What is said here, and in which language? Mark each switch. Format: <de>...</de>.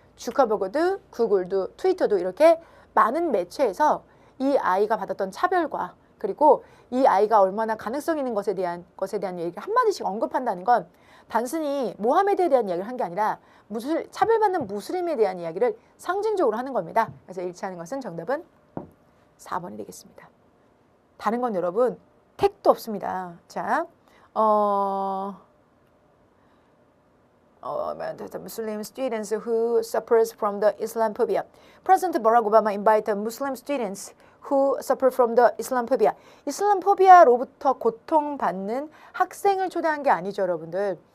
<ko>주커버그도 구글도 트위터도 이렇게 많은 매체에서 이 아이가 받았던 차별과 그리고 이 아이가 얼마나 가능성 있는 것에 대한 얘기를 한마디씩 언급한다는 건 단순히 모하메드에 대한 이야기를 한 게 아니라 차별받는 무슬림에 대한 이야기를 상징적으로 하는 겁니다. 그래서 일치하는 것은 정답은 4번이 되겠습니다. 다른 건 여러분 택도 없습니다.</ko> <en>자, Muslim students who suffers from the Islamophobia. President Barack Obama invited Muslim students who suffer from the Islamophobia.</en> <ko>이슬람포비아로부터 고통받는 학생을 초대한 게 아니죠, 여러분들.</ko>